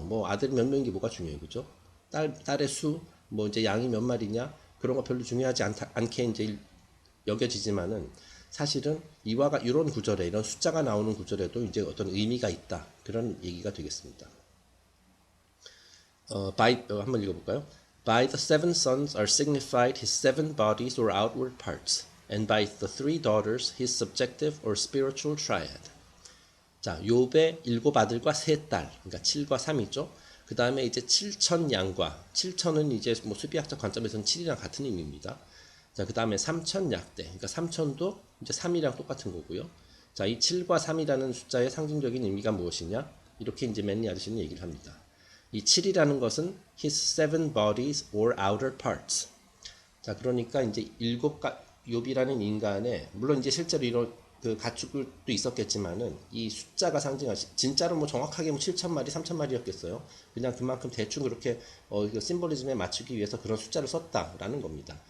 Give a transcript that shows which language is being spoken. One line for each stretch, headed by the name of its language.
Korean: 뭐 아들 몇 명인 게 뭐가 중요해요, 그죠? 딸의 수, 뭐 이제 양이 몇 마리냐 그런 거 별로 중요하지 않게 이제 여겨지지만은 사실은 이런 구절에 이런 숫자가 나오는 구절에도 이제 어떤 의미가 있다 그런 얘기가 되겠습니다. 한번 읽어볼까요?
English: By the seven sons are signified his seven bodies or outward parts, and by the three daughters his subjective or spiritual triad.
Korean: 자, 욥의 일곱 아들과 세 딸, 그러니까 7과 3이죠. 그 다음에 이제 7천 양과, 7천은 이제 뭐 수비학적 관점에서는 7이랑 같은 의미입니다. 자, 그 다음에 3천 약대, 그러니까 3천도 이제 3이랑 똑같은 거고요. 자, 이 7과 3이라는 숫자의 상징적인 의미가 무엇이냐? 이렇게 이제 맨니 아저씨는 얘기를 합니다. 이 7이라는 것은
English: his seven bodies or outer parts.
Korean: 자, 그러니까 이제 욥이라는 인간의, 물론 이제 실제로 이런 그 가축도 있었겠지만은 이 숫자가 진짜로 뭐 정확하게 뭐 7천 마리, 3천 마리였겠어요. 그냥 그만큼 대충 그렇게 그 심볼리즘에 맞추기 위해서 그런 숫자를 썼다라는 겁니다.